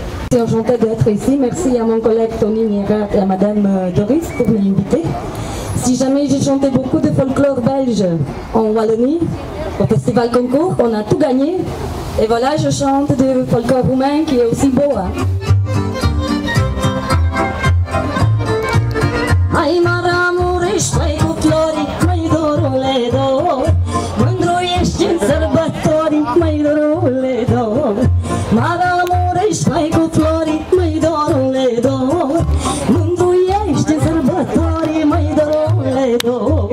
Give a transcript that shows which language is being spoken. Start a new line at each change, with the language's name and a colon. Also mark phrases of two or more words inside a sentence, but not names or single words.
French: Je suis enchantée d'être ici. Merci à mon collègue Tony Niera et à Madame Doris pour m'inviter. Si jamais j'ai chanté beaucoup de folklore belge en Wallonie, au Festival Concours, on a tout gagné. Et voilà, je chante du folklore roumain qui est aussi beau. Hein.
Romanian: Ai maramurești, mai cu flori, mai dorule dor, mândruiești în sărbători, mai dorule dor. Maramurești, mai cu flori, mai dorule dor, mândruiești în sărbători, mai dorule dor.